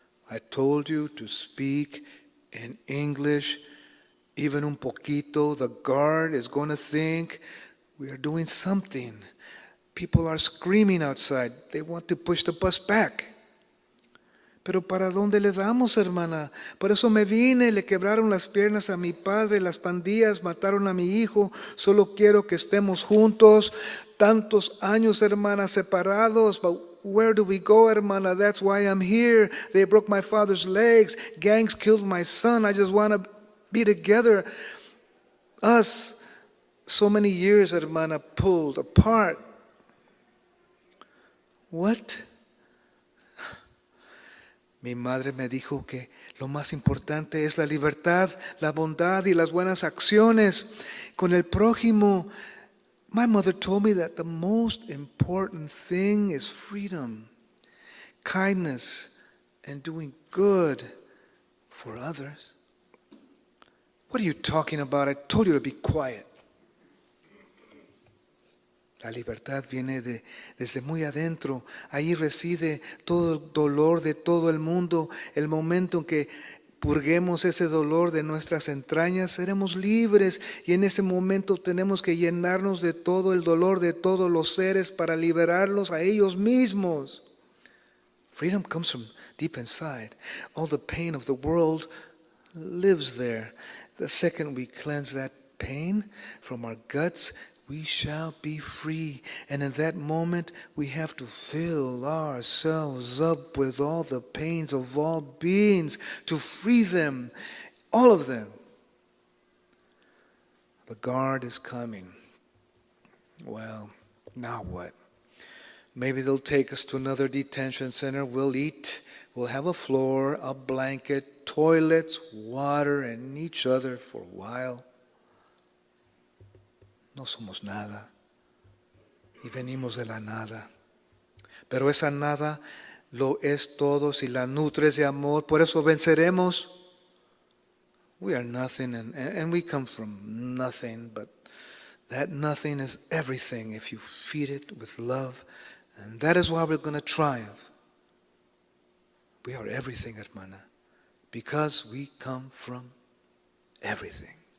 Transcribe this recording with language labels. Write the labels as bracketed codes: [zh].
[en] I told you to speak in English, even [es] un poquito. [en] The guard is going to think we are doing something. People are screaming outside. They want to push the bus back. [es] Pero ¿para dónde le damos, hermana? Por eso me vine, le quebraron las piernas a mi padre, las pandillas mataron a mi hijo. Solo quiero que estemos juntos. Tantos años, hermana, separados. [en] But where do we go, hermana? That's why I'm here. They broke my father's legs. Gangs killed my son. I just want to be together. Us, so many years, hermana, pulled apart. What? [es] Mi madre me dijo que lo más importante es la libertad, la bondad y las buenas acciones con el prójimo. [en] My mother told me that the most important thing is freedom, kindness, and doing good for others. What are you talking about? I told you to be quiet. [es] La libertad viene desde muy adentro. Ahí reside todo el dolor de todo el mundo. El momento en que purguemos ese dolor de nuestras entrañas, seremos libres. Y en ese momento tenemos que llenarnos de todo el dolor de todos los seres para liberarlos a ellos mismos. [en] Freedom comes from deep inside. All the pain of the world lives there. The second we cleanse that pain from our guts, we shall be free. And in that moment, we have to fill ourselves up with all the pains of all beings to free them, all of them. The guard is coming. Well, now what? Maybe they'll take us to another detention center. We'll eat. We'll have a floor, a blanket, toilets, water, and each other for a while. [es] No somos nada. Y venimos de la nada. Pero esa nada lo es todo si la nutres de amor. Por eso venceremos. [en] We are nothing and we come from nothing, but that nothing is everything if you feed it with love. And that is why we're going to triumph. We are everything, hermana, because we come from everything.